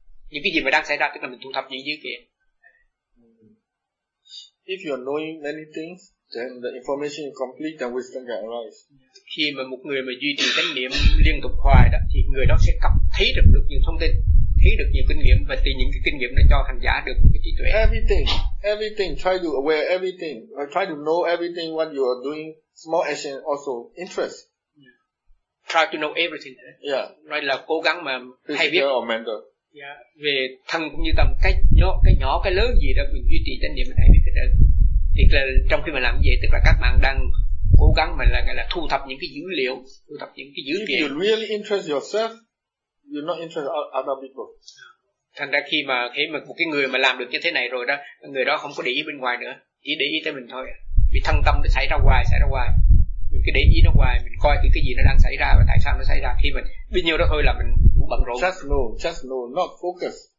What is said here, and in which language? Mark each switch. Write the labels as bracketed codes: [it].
[vi] Những cái gì mà đang xảy ra, tức là mình thu thập những dữ kiện. [en] If you are knowing many things, then the information is complete and wisdom can arise. [vi] Khi mà một người mà duy trì chánh niệm liên tục hoài đó, thì người đó sẽ cập thấy được nhiều thông tin, thấy được nhiều kinh nghiệm, và từ những cái kinh nghiệm để cho hành giả được một cái trí tuệ. [en] Everything, try to aware everything, try to know everything what you are doing, small action also interest. Yeah. Try to know everything. Yeah. [vi] Nói là cố gắng mà [en] physical [vi] hay biết. [en] Or mental. Yeah. [vi] Về thân cũng như tâm, cái nhỏ cái lớn gì đó mình duy trì chánh niệm mình hay biết cái đó. Thì là trong khi mà làm vậy, tức là các bạn đang cố gắng mà là thu thập những cái dữ liệu, thu thập những cái dữ kiện. [en] If you really interest yourself, you're not interested other people. [vi] Thành ra khi mà một cái người mà làm được như thế này rồi đó, người đó không có để ý bên ngoài nữa, chỉ để ý tới mình thôi. Vì thân tâm nó xảy ra hoài. Mình cứ để ý nó hoài, mình coi thì cái gì nó đang xảy ra và tại sao nó xảy ra. Khi mình bấy nhiêu đó thôi là mình cũng bận rộn. [en] Just know, not focus.